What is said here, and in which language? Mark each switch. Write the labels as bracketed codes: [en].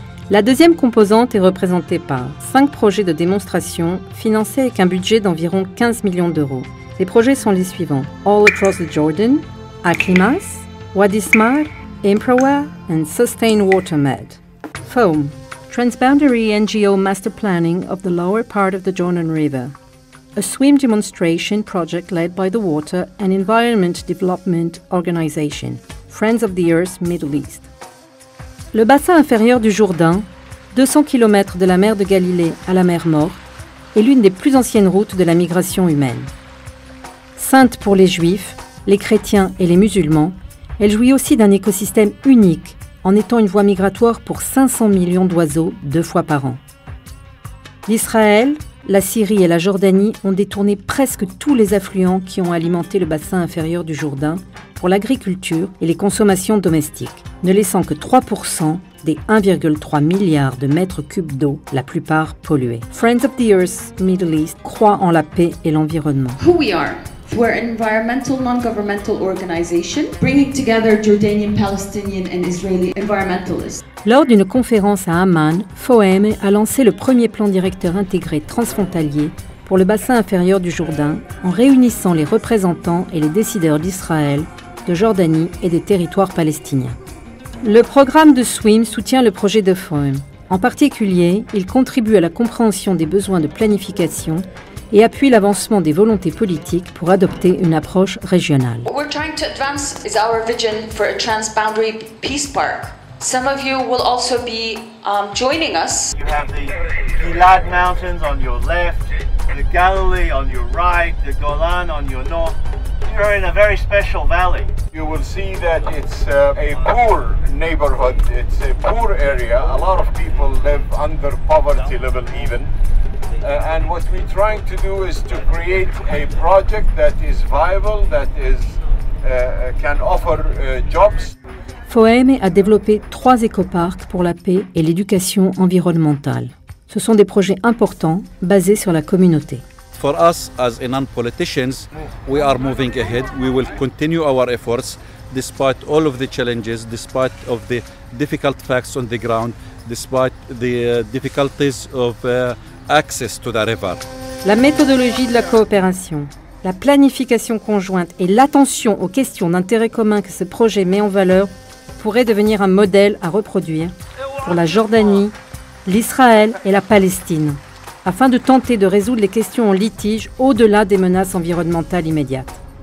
[fr] La deuxième composante est représentée par 5 projets de démonstration financés avec un budget d'environ 15 millions d'euros. Les projets sont les suivants: All Across the Jordan, Aklimas, Wadi Smar, Imprawa and Sustain Water Med. [en] FOAM, Transboundary NGO Master Planning of the lower part of the Jordan River. A SWIM demonstration project led by the Water and Environment Development Organization, Friends of the Earth Middle East. [fr] Le bassin inférieur du Jourdain, 200 km de la mer de Galilée à la mer Morte, est l'une des plus anciennes routes de la migration humaine. Sainte pour les Juifs, les chrétiens et les musulmans, elle jouit aussi d'un écosystème unique en étant une voie migratoire pour 500 millions d'oiseaux 2 fois par an. L'Israël, la Syrie et la Jordanie ont détourné presque tous les affluents qui ont alimenté le bassin inférieur du Jourdain pour l'agriculture et les consommations domestiques, ne laissant que 3% des 1,3 milliard de mètres cubes d'eau, la plupart pollués. Friends of the Earth Middle East croit en la paix et l'environnement. [en] Who we are. We're an environmental non-governmental organization bringing together Jordanian, Palestinian and Israeli environmentalists. [fr] Lors d'une conférence à Amman, FOAM a lancé le premier plan directeur intégré transfrontalier pour le bassin inférieur du Jourdain en réunissant les représentants et les décideurs d'Israël, de Jordanie et des territoires palestiniens. Le programme de SWIM soutient le projet de FOAM. En particulier, il contribue à la compréhension des besoins de planification et appuie l'avancement des volontés politiques pour adopter une approche régionale. [en] What we're trying to advance is our vision for a transboundary peace park. Some of you will also be joining us. You have the Gilad Mountains on your left, the Galilee on your right, the Golan on your north. You're in a very special valley. You will see that it's a poor neighborhood, it's a poor area. A lot of people live under poverty level even. And what we're trying to do is to create a project that is viable, that is can offer jobs. [fr] FOAM a développé 3 écoparcs pour la paix et l'éducation environnementale. Ce sont des projets importants basés sur la communauté. [en] For us as non-politicians, we are moving ahead. We will continue our efforts despite all of the challenges, despite of the difficult facts on the ground, despite the difficulties of access to the river. [fr] La méthodologie de la coopération, la planification conjointe et l'attention aux questions d'intérêt commun que ce projet met en valeur pourraient devenir un modèle à reproduire pour la Jordanie, l'Israël et la Palestine, afin de tenter de résoudre les questions en litige au-delà des menaces environnementales immédiates.